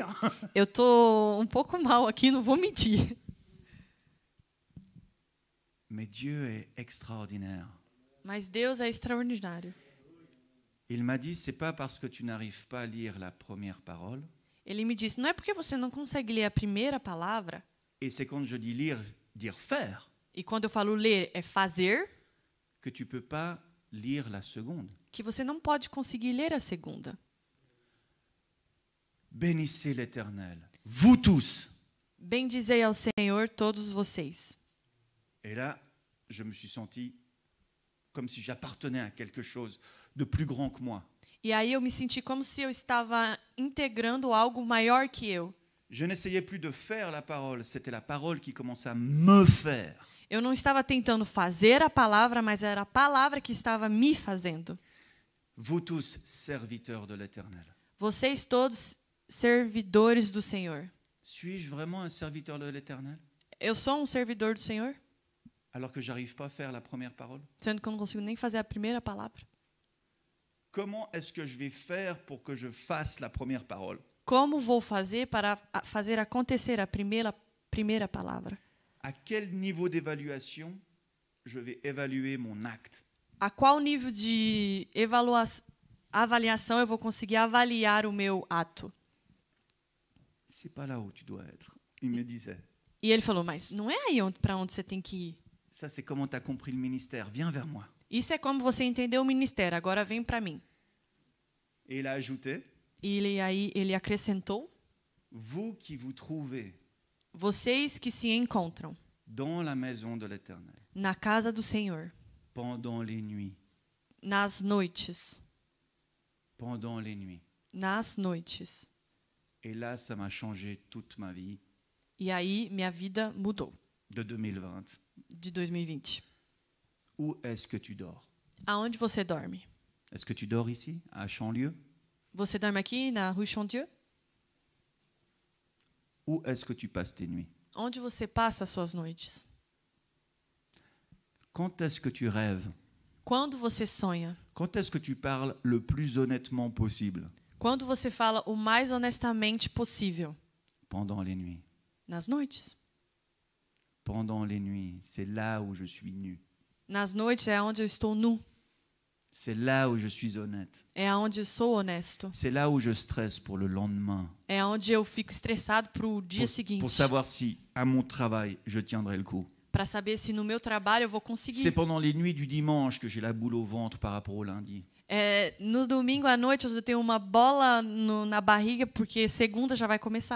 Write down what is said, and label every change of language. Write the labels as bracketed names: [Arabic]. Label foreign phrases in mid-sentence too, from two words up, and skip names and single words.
[Portuguese] Eu tô um pouco mal aqui, não vou mentir. [French] Mais Dieu est extraordinaire. [Portuguese] Mas Deus é extraordinário. [French] Il m'a dit, c'est pas parce que tu n'arrives pas à lire la première parole, [Portuguese] Ele me disse, não é porque você não consegue ler a primeira palavra, [French] et c'est quand je dis lire, dire faire, [Portuguese] e quando eu falo ler é fazer, [French] que tu peux pas lire la seconde. [Portuguese] que você não pode conseguir ler a segunda. [French] Bénissez l'Éternel, vous tous. [Portuguese] Bendizei ao Senhor todos vocês. [French] Et là, je me suis senti comme si j'appartenais à quelque chose de plus grand que moi. [Portuguese] E aí eu me senti como se eu estava integrando algo maior que eu. [French] Je n'essayais plus de faire la parole, c'était la parole qui commençait à me faire. [Portuguese] Eu não estava tentando fazer a palavra, mas era a palavra que estava me fazendo. [French] Vous tous, serviteurs de l'Éternel. [Portuguese] Vocês todos servidores do Senhor. [French] Suis-je vraiment un serviteur de l'Éternel [Portuguese] Eu sou um servidor do Senhor, [French] alors que j'arrive pas à faire la première parole? [Portuguese] sendo que eu não consigo nem fazer a primeira palavra. [French] Comment est-ce que je vais faire pour que je fasse la première parole? [Portuguese] Como vou fazer para fazer acontecer a primeira palavra? [French] À quel niveau d'évaluation je vais évaluer mon acte? [Portuguese] A qual nível de avaliação eu vou conseguir avaliar o meu ato? [French] C'est pas là où tu dois être, il me disait. [Portuguese] E ele falou, mas não é aí para onde você tem que ir. [French] Ça, c'est comment tu as compris le ministère. Viens vers moi. [Portuguese] Isso é como você entendeu o ministério, agora vem para mim. [French] Et il a ajouté, [Portuguese] E ele acrescentou, [French] vous qui vous trouvez [Portuguese] vocês que se encontram [French] dans la maison de l'Éternel, [Portuguese] na casa do Senhor, [French] pendant les nuits, [Portuguese] nas noites, [French] pendant les nuits. [Portuguese] nas noites. [French] Et là, ça m'a changé toute ma vie [Portuguese] E aí minha vida mudou, [French] de 2020. [Portuguese] de 2020. [French] Où est-ce que tu dors? [Portuguese] Aonde você dorme? [French] Est-ce que tu dors ici, à Chanlieu? [Portuguese] Você dorme aqui na Rue Chandieu? [French] Où est-ce que tu passes tes nuits? [Portuguese] Onde você passa as suas noites? [French] Quand est-ce que tu rêves? [Portuguese] Quando você sonha? [French] Quand est-ce que tu parles le plus honnêtement possible? [Portuguese] Quando você fala o mais honestamente possível? [French] Pendant les nuits. [Portuguese] Nas noites. [French] Pendant les nuits, c'est là où je suis nu. [Portuguese] Nas noites é onde eu estou nu. [French] C'est là où je suis honnête. [Portuguese] É onde eu sou honesto. [French] C'est là où je stresse pour le lendemain. [Portuguese] É onde eu fico estressado para o dia seguinte. [French] Pour savoir si, à mon travail, je tiendrai le coup. [Portuguese] Para saber se no meu trabalho eu vou [French] C'est [Portuguese] conseguir. [French] pendant les nuits du dimanche que j'ai la boule au ventre par rapport au lundi. [Portuguese] Nos domingos à noite eu tenho uma bola na barriga porque segunda já vai começar.